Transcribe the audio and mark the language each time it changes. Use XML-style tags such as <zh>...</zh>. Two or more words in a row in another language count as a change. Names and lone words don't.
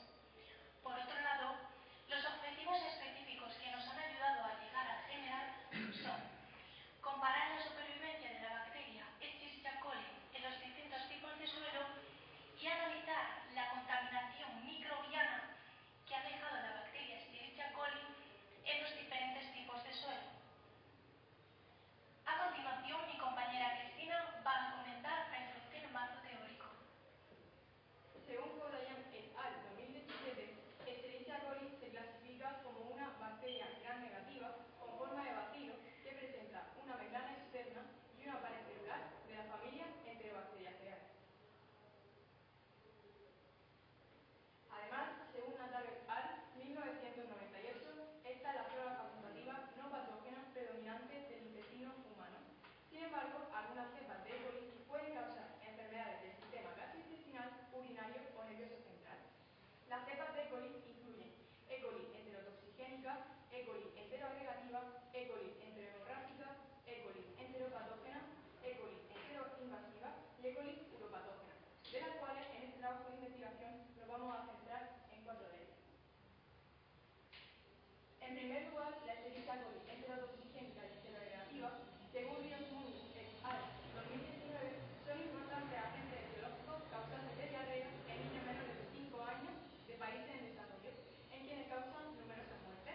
<es>Por otro lado, los objetivos específicos que nos han ayudado a llegar al general son comparar la supervivencia de la bacteria Escherichia coli en los distintos tipos de suelo y analizar la contaminación microbiana que ha dejado la bacteria Escherichia coli en los diferentes tipos de suelo. A continuación, mi compañera Cristina va a comentar la introducción en marco teórico. Según Kodayan</es> <la>et al.</la> <es>2017, Escherichia coli se clasifica como una bacteria gram negativa con forma de bacilo que presenta una membrana externa y una pared celular de la familia Enterobacteriaceae. Además, según Natal</es> <la>et al.</la> <es>1998, esta es la flora facultativa no patógena predominante del intestino humano. Sin embargo, algunas cepas de E. coli pueden causar enfermedades del sistema gastrointestinal, urinario o nervioso central. Las cepas de E. coli incluyen E. coli enterotoxigénica, E. coli enteroagregativa, E. coli enterohemorrágica, E. coli enteropatógena, E. coli enteroinvasiva y E. coli uropatógena, de las cuales en este trabajo de investigación nos vamos a centrar en 4 de ellas. En primer lugar, la Escherichia coli enterotoxigénica y enteroagregativa, según Ríos Muñoz</es> <la>et al.</la> <es>2019, son importantes agentes etiológicos causantes de diarrea en niños menores de 5 años de países en desarrollo, en quienes causan numerosas muertes.</es>